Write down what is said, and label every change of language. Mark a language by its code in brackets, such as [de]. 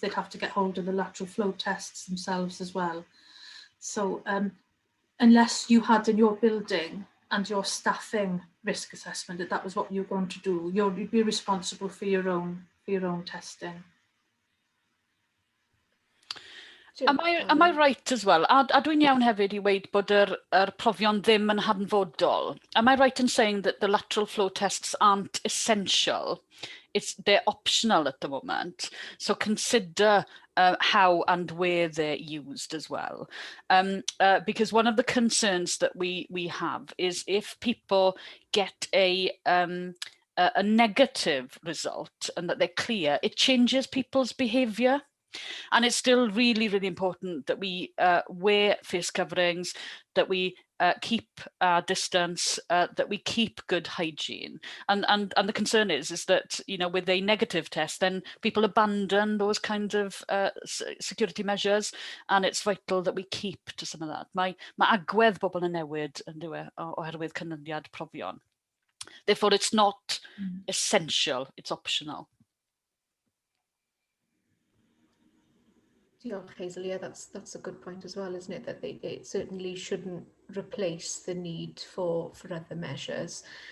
[en] They'd have to get hold of the lateral flow tests themselves as well. So unless you had in your building and your staffing risk assessment that was what you're going to do, you'd be responsible for your own testing. Am I right as well? [cy] A dwi'n iawn hefyd I weid bod yr profion ddim yn hanfodol. [en] Am I right in saying that the lateral flow tests aren't essential? They're optional at the moment. So consider how and where they're used as well. Because one of the concerns that we have is if people get a negative result and that they're clear, it changes people's behaviour. And it's still really, really important that we wear face coverings, that we keep our distance, that we keep good hygiene. And the concern is that, you know, with a negative test, then people abandon those kinds of security measures, and it's vital that we keep to some of that. [cy] Mae agwedd bobl yn newid yn dyw oherwydd canlyniad profion. [en] Therefore, it's not essential, it's optional. Hazel, yeah, that's a good point as well, isn't it? That it certainly shouldn't replace the need for other measures.